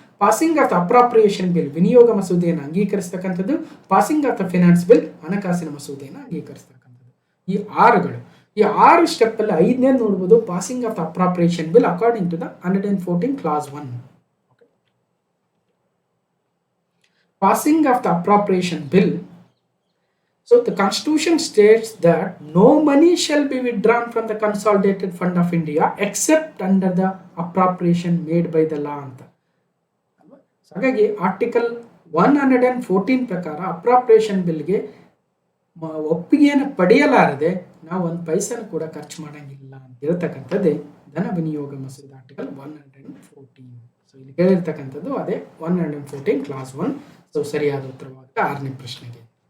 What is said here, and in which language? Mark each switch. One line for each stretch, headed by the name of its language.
English: passing of the appropriation bill,
Kannada: ವಿನಿಯೋಗ ಮಸೂದೆಯನ್ನು ಅಂಗೀಕರಿಸತಕ್ಕಂಥದ್ದು.
English: passing of the finance bill,
Kannada: ಹಣಕಾಸಿನ ಮಸೂದೆಯನ್ನು ಅಂಗೀಕರಿಸತಕ್ಕಂಥದ್ದು. ಈ 6ಗಳು, ಈ 6 ಸ್ಟೆಪ್ ಅಲ್ಲಿ 5ನೇ ನೋಡ್ಬೋದು
English: Passing of the appropriation bill according to the 114 clause 1. Passing of the appropriation bill. So the Constitution states that no money shall be withdrawn from the Consolidated Fund of India except under the appropriation made by the law ಅಂತ.
Kannada: ಹಾಗಾಗಿ article 114 ಪ್ರಕಾರ appropriation ಬಿಲ್ಗೆ ಒಪ್ಪಿಗೆಯನ್ನು ಪಡೆಯಲಾರದೆ ನಾವು ಒಂದು ಪೈಸನ್ನು ಕೂಡ ಖರ್ಚು ಮಾಡಂಗಿಲ್ಲ ಅಂತ ಹೇಳ್ತಕ್ಕಂಥದ್ದೇ ಧನ ವಿನಿಯೋಗ ಮಸೂದೆ ಆರ್ಟಿಕಲ್ 114. ಸೊ ಇಲ್ಲಿ ಕೇಳಿರ್ತಕ್ಕಂಥದ್ದು ಅದೇ 114 ಕ್ಲಾಸ್ 1. ಸೊ ಸರಿಯಾದ ಉತ್ತರವಾಗುತ್ತೆ 6ನೇ ಪ್ರಶ್ನೆಗೆ.